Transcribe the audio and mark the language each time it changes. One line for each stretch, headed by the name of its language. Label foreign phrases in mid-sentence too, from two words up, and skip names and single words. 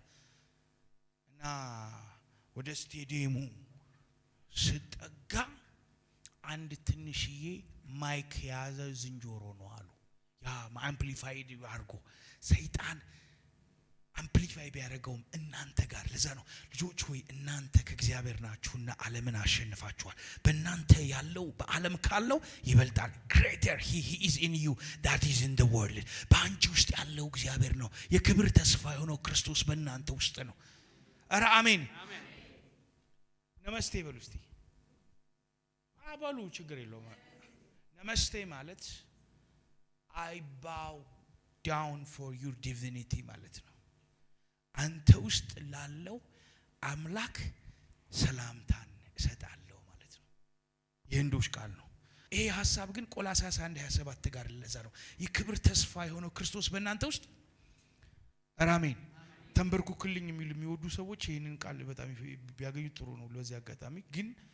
Amharic: እና ወደ ስቴዲየሙ ስጠጋ አንድ ትንሽዬ ማይክ ያዘ ዝንጆሮ ነው አሉ። ያ አምፕሊፋይድ አድርጎ ሰይጣን አምፕሊፋይ ቢያደርገውም እናንተ ጋር። ለዛ ነው ልጆች ሆይ እናንተ ከእግዚአብሔር ናችሁና ዓለምን አሸንፋችኋል። በእናንተ ያለው በዓለም ካለው ይበልጣል።
English: greater he is in you that is in the world።
Amharic: በአንቺ ውስጥ ያለው እግዚአብሔር ነው። የክብር ተስፋ የሆነው ክርስቶስ በእናንተ ውስጥ ነው። ኧረ አሜን። ነመስቴ በሉ እስቲ አባሉ ችግር የለውም። ነመስቴ ማለት
English: I bow down for your
Amharic: divinity ማለት ነው። አንተ ውስጥ ላለው አምላክ ሰላምታን እሰጣለሁ ማለት ነው። የህንዶች ቃል ነው። ይሄ ሐሳብ ግን ቆላስይስ 1:27 ጋር ለዛ ነው የክብር ተስፋ የሆነው ክርስቶስ በእናንተ ውስጥ። አሜን። ተንበርኩክልኝ የሚወዱ ሰዎች ይሄንን ቃል በጣም ቢያገኙ ጥሩ ነው። ለዚህ አጋጣሚ ግን